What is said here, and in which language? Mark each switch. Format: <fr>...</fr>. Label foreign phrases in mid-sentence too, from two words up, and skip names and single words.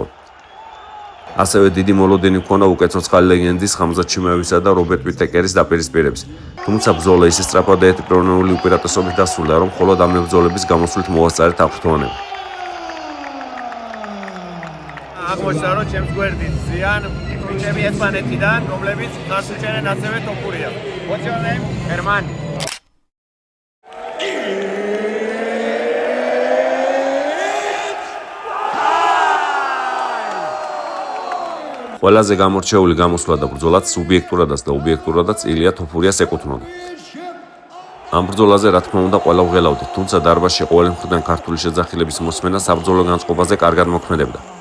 <ka>ასევე დიდი მოლოდინი ჰქონდა უკეთ-ცოცხალი ლეგენდის ხამზად ჩიმეევისა და რობერტ ვიტეკერის დაპირისპირების. თუმცა ბრძოლა ისე სწრაფად და ერთპიროვნული უპირატესობით დასრულდა, რომ მხოლოდ ამ ბრძოლების გამოსვლით მოასწარეთ აღფრთოვანება. აღმოჩნდა, რომ ჩემს გვერდით ზიან ბიჭები ესპანეთიდან, რომლებიც გასუჩერენ ასევე ტოპურია.</ka> <en>What's your name? Herman.</en> <ka>ყველაზე გამორჩეული გამოსვლა და ბრძოლაც სუბიექტურადაც და ობიექტურადაც ილია თოფურიას ეკუთვნოდა. ამ ბრძოლაზე რა თქმა უნდა ყველა ვღელავდით, თუმცა დარბაზში ყოველი მხრიდან ქართული შეძახილების მოსმენა საბრძოლო განწყობაზე კარგად მოქმედებდა.</ka>